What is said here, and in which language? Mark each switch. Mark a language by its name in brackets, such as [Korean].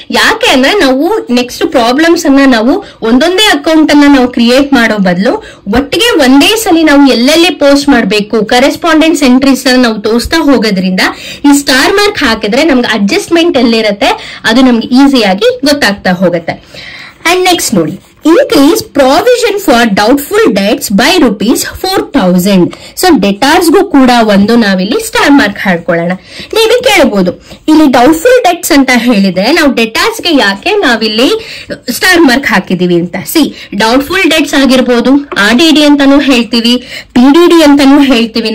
[Kannada] ಯಾಕೆ ಅಂದ್ರೆ ನಾವು ನೆಕ್ಸ್ಟ್ ಪ್ರಾಬ್ಲಮ್ಸ್ ಅನ್ನ ನಾವು ಒಂದೊಂದೇ ಅಕೌಂಟ್ ಅನ್ನ ನಾವು ಕ್ರಿಯೇಟ್ ಮಾಡೋ ಬದಲು ಒಟ್ಟಿಗೆ ಒಂದೇ ಸಲ ನಾವು ಎಲ್ಲೆಲ್ಲಿ ಪೋಸ್ಟ್ ಮಾಡಬೇಕು ಕರೆಸ್ಪಾಂಡೆನ್ಸ್ ಎಂಟ್ರೀಸ್ ನಾವು ತೋರಿಸ್ತಾ ಹೋಗೋದ್ರಿಂದ ಈ ಸ್ಟಾರ್ ಮಾರ್ಕ್ ಹಾಕಿದ್ರೆ ನಮ್ಗೆ ಅಡ್ಜಸ್ಟ್ಮೆಂಟ್ ಎಲ್ಲಿರುತ್ತೆ ಅದು ನಮ್ಗೆ ಈಸಿಯಾಗಿ ಗೊತ್ತಾಗ್ತಾ ಹೋಗುತ್ತೆ. [English] And next [Kannada] ನೋಡಿ, [English] increase provision for doubtful debts by ₹4,000. [Kannada] So ಡೆಟಾರ್ಸ್ ಗೂ ಕೂಡ ಒಂದು ನಾವಿಲ್ಲಿ ಸ್ಟಾರ್ ಮಾರ್ಕ್ ಹಾಡ್ಕೊಳ್ಳೋಣ. ನೀವು ಕೇಳಬಹುದು ಇಲ್ಲಿ ಡೌಟ್ಫುಲ್ ಡೆಟ್ಸ್ ಅಂತ ಹೇಳಿದ್ರೆ ನಾವು ಡೆಟಾರ್ಸ್ ಗೆ ಯಾಕೆ ನಾವಿಲ್ಲಿ ಸ್ಟಾರ್ ಮಾರ್ಕ್ ಹಾಕಿದೀವಿ ಅಂತ. ಡೌಟ್ಫುಲ್ ಡೆಟ್ಸ್ ಆಗಿರ್ಬೋದು, RDD ಅಂತಾನು ಹೇಳ್ತೀವಿ, PDD ಅಂತಾನು ಹೇಳ್ತೀವಿ.